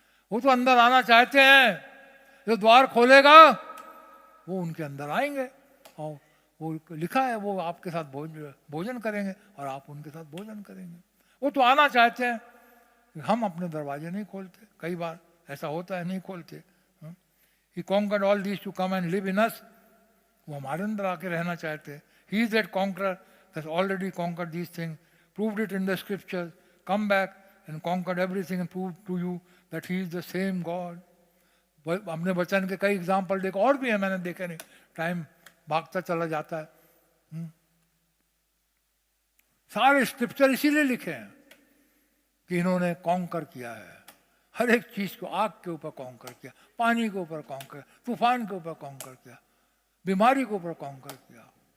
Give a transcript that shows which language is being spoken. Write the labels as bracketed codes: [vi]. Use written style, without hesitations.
[hi] वो तो अंदर आना चाहते हैं। जो द्वार खोलेगा वो उनके अंदर आएंगे, और वो लिखा है वो आपके साथ भोजन करेंगे और आप उनके साथ भोजन करेंगे। वो तो आना चाहते हैं, हम अपने दरवाजे नहीं खोलते। कई बार ऐसा होता है, नहीं खोलते। [en] He conquered all these to come and live in us. [hi] वो हमारे अंदर आके रहना चाहते हैं। [en] He is that conqueror has already conquered these things, proved it in the scriptures, come back and conquered everything and proved to you that he is the same God. [hi] हमने वचन के कई एग्जाम्पल देखे, और भी है, मैंने देखे नहीं, टाइम भागता चला जाता है। सारे स्क्रिप्चर इसीलिए लिखे हैं कि इन्होंने कॉन्कर किया है। हर एक चीज को, आग के ऊपर कॉन्कर किया, पानी के ऊपर कॉन्कर, तूफान के ऊपर कॉन्कर किया, बीमारी के ऊपर कॉन्कर किया।